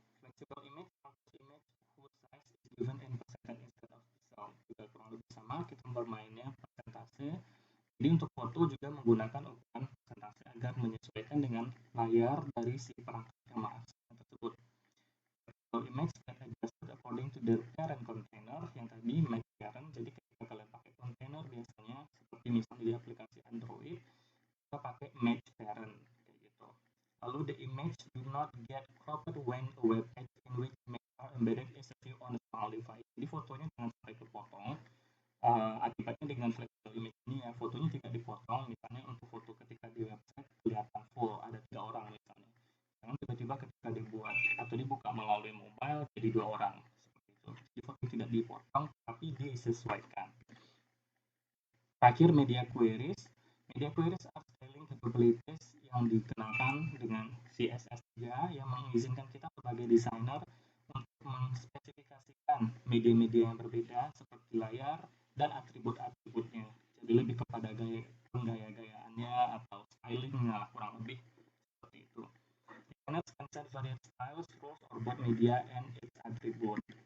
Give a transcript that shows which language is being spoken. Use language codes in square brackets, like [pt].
[en] Flexible image converts image whose size is given in percent instead of pixel. [id] Juga kurang lebih sama, kita bermainnya persentase. Jadi untuk foto juga menggunakan ukuran persentase agar menyesuaikan dengan layar dari si perangkat yang mengaksesnya tersebut. [en] Flexible image get adjusted according to the parent container yang tadi match parent. [id] Jadi ketika kalian pakai container biasanya seperti misalnya di aplikasi Android, kita pakai match parent kayak gitu. [en] Lalu the image do not get cropped when a web page in which images are embedded is a view on a small device. [id] Jadi fotonya jangan sampai kepotong. Akibatnya dengan flexible image ini ya, fotonya tidak dipotong. Misalnya untuk foto ketika di website kelihatan full ada 3 orang misalnya. Jangan tiba-tiba ketika dibuat atau dibuka melalui mobile jadi 2 orang seperti itu. Jadi foto tidak dipotong tapi disesuaikan. Terakhir media queries. Media queries are styling capabilities yang dikenalkan dengan CSS3 yang mengizinkan kita sebagai desainer untuk mengspesifikasikan media-media yang berbeda seperti layar dan atribut-atributnya. Jadi lebih kepada gaya gaya-gayaannya atau stylingnya lah, kurang lebih seperti itu. [en] Internet can set various styles, rules, or both media and its attribute.